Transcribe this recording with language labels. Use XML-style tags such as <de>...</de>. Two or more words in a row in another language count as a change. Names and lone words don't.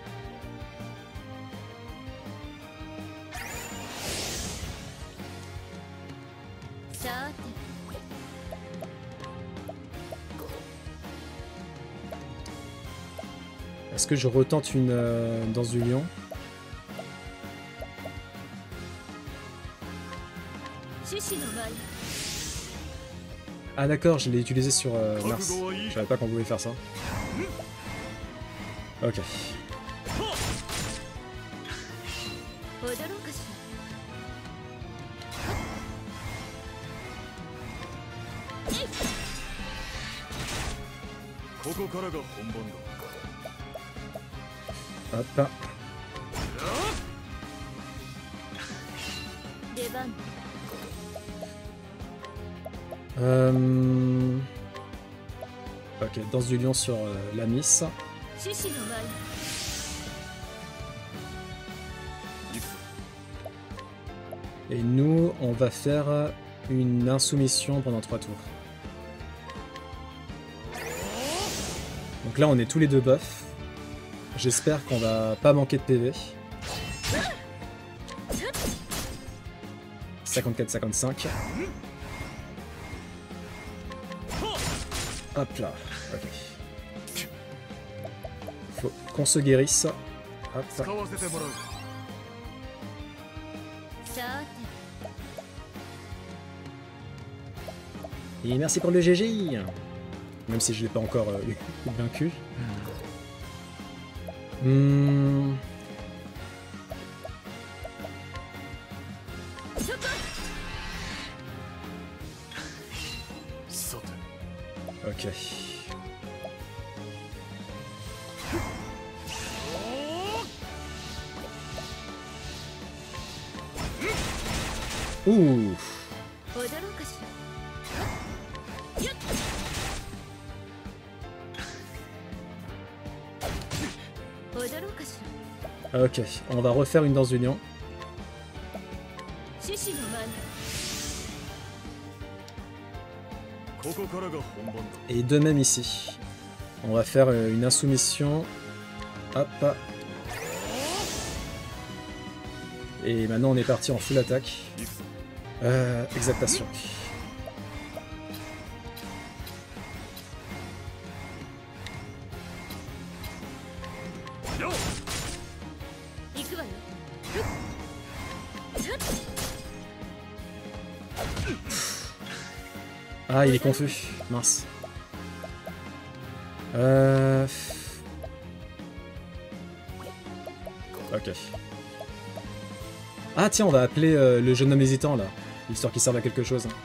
<fr>Est-ce que je retente une danse du lion?</fr> <ja>獅子の舞</ja> <fr>Ah d'accord, je l'ai utilisé sur Mars. Je savais pas qu'on pouvait faire ça. Ok.</fr> <ja>踊ろうかしここからが本番だ。</ja> <fr>Hop là.</fr> <ja>出番</ja> <fr>Ok, danse du lion sur la Miss.</fr> <ja>獅子の舞</ja> <fr>Et nous, on va faire une insoumission pendant 3 tours. Donc là, on est tous les deux buffs. J'espère qu'on va pas manquer de PV. 54-55. Hop là. Ok. Faut qu'on se guérisse. Hop.</fr> <ja>使わせてもらう。さ</ja> <fr>Et merci pour le GG. Même si je l'ai pas encore vaincu. Ok. Ouh.</fr> <ja>踊ろうかしらやっ踊ろうかしら</ja> <fr>Ok, on va refaire une danse d'union.</fr> <ja>獅子の舞ここからが本番だ。</ja> <fr>Et de même ici. On va faire une insoumission. Hop. Et maintenant on est parti en full attaque. Exaltation.</fr> <ja>行くわよ</ja> <fr>Ah, il est confus. Mince. Ok. Ah tiens, on va appeler le jeune homme hésitant là, histoire qu'il serve à quelque chose.</fr>